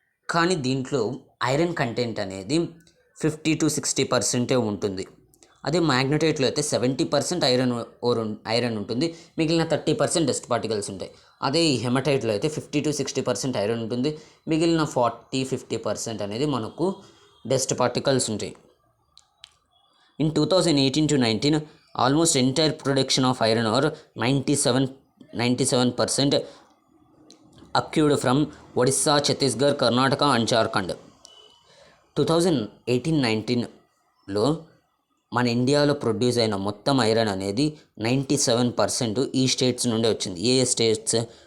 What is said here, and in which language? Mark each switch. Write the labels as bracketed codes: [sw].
[te] కానీ దీంట్లో iron content అనేది 50 to 60% ఉంటుంది. అదే మ్యాగ్నెటైట్లో అయితే 70% ఐరన్ ఉంటుంది, మిగిలిన 30% డస్ట్ పార్టికల్స్ ఉంటాయి. అదే ఈ హెమటైట్లో అయితే 50-60% ఐరన్ ఉంటుంది, మిగిలిన 40-50% అనేది మనకు డస్ట్ పార్టికల్స్ ఉంటాయి. [en] In 2018-19, almost entire production of iron ore 97% occurred from Odisha, Chhattisgarh, Karnataka and Jharkhand. [te] 2018-19లో మన ఇండియాలో ప్రొడ్యూస్ అయిన మొత్తం ఐరన్ అనేది 97% ఈ స్టేట్స్ నుండి వచ్చింది. ఏ స్టేట్స్?